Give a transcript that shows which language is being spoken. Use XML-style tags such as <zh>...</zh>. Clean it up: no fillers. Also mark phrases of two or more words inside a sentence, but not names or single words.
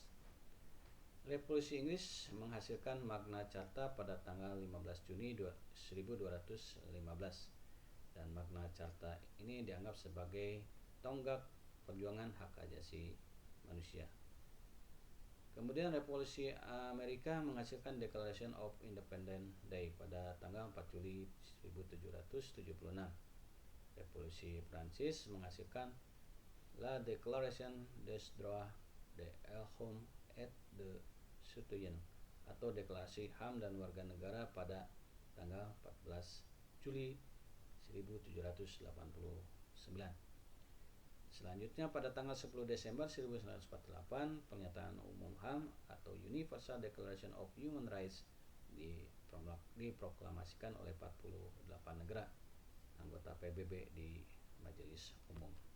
<id>Revolusi Inggris menghasilkan Magna Carta pada tanggal 15 Juni 1215 dan Magna Carta ini dianggap sebagai tonggak perjuangan hak asasi manusia. Kemudian Revolusi Amerika menghasilkan Declaration of Independence Day pada tanggal 4 Juli 1776. Revolusi Prancis menghasilkan La Déclaration des droits de l'homme et de citoyen atau Deklarasi HAM dan Warga Negara pada tanggal 14 Juli 1789. Selanjutnya pada tanggal 10 Desember 1948 Pernyataan Umum HAM atau Universal Declaration of Human Rights diproklamasikan oleh 48 negara anggota PBB di Majelis Umum.</id>